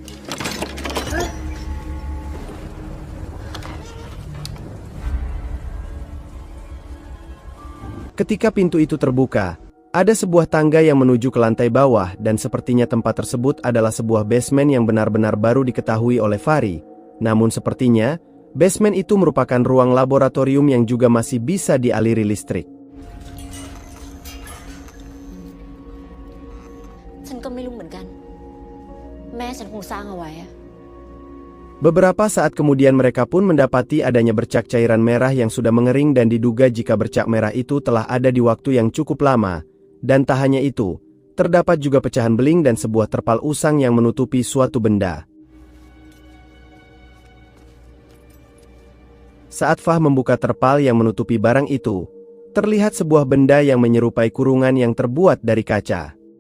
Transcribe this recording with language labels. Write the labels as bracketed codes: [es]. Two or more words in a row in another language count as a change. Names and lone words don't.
[id] Ketika pintu itu terbuka, ada sebuah tangga yang menuju ke lantai bawah dan sepertinya tempat tersebut adalah sebuah basement yang benar-benar baru diketahui oleh Fahri. Namun sepertinya, basement itu merupakan ruang laboratorium yang juga masih bisa dialiri listrik. [th] ฉันก็ไม่รู้เหมือนกัน แม่ฉันคงสร้างเอาไว้อะ [id] Beberapa saat kemudian mereka pun mendapati adanya bercak cairan merah yang sudah mengering dan diduga jika bercak merah itu telah ada di waktu yang cukup lama. Dan tak hanya itu, terdapat juga pecahan beling dan sebuah terpal usang yang menutupi suatu benda. Saat Fah membuka terpal yang menutupi barang itu, terlihat sebuah benda yang menyerupai kurungan yang terbuat dari kaca.